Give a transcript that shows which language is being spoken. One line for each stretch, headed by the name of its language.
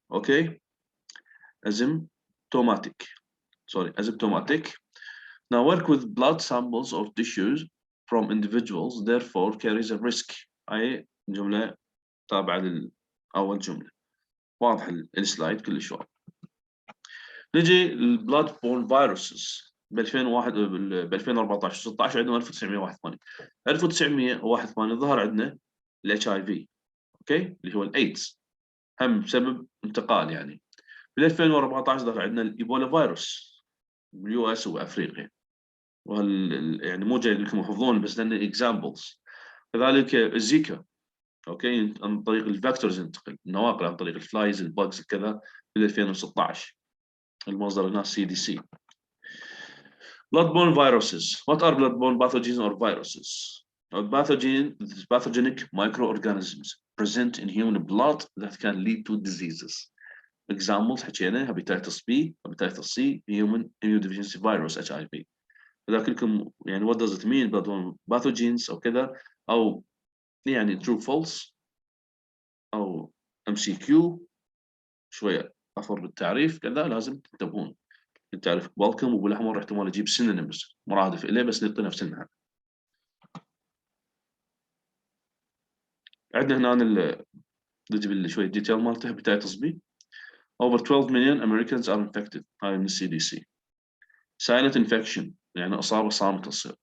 English: Okay, asymptomatic. Sorry, asymptomatic. Now work with blood samples or tissues from individuals, therefore carries a risk.
Arabic: هاي جملة تابعة لأول جملة. واضح السلايد كلش واضح. نجي البلاد بورن فيروسز ب 2001 ب 2014 16 عندنا 1981. 1981 ظهر عندنا الاتش اي في، اوكي، اللي هو الايدز، هم بسبب انتقال يعني. بال 2014 ظهر عندنا الايبولا فيروس باليو اس وافريقيا، يعني مو جاي لكم تحفظون بس لان اكزامبلز. كذلك الزيكا، اوكي، عن طريق الفاكتورز ينتقل، النواقل عن طريق الفلايز الباجز كذا بال 2016. المصدر هنا CDC.
English: Blood-borne viruses. What are blood-borne pathogens or viruses? Pathogenic microorganisms present in human blood that can lead to diseases. Examples
Arabic: حكينا
English: hepatitis B, hepatitis C, human immunodeficiency virus HIV.
Arabic: إذا كلكم يعني
English: what does it mean blood-borne pathogens
Arabic: أو كذا، أو يعني true false أو MCQ شوية أفر بالتعريف كذا لازم تنتبهون. التعريف بالكم وبالاحمر احتمال اجيب synonyms مرادف اليه بس نعطي نفسنا. عندنا هنا نجيب شويه ديتيل مالته.
English: hepatitis B over 12 million Americans are infected،
Arabic: هاي من
English: CDC. silent infection
Arabic: يعني اصابه صامته تصير.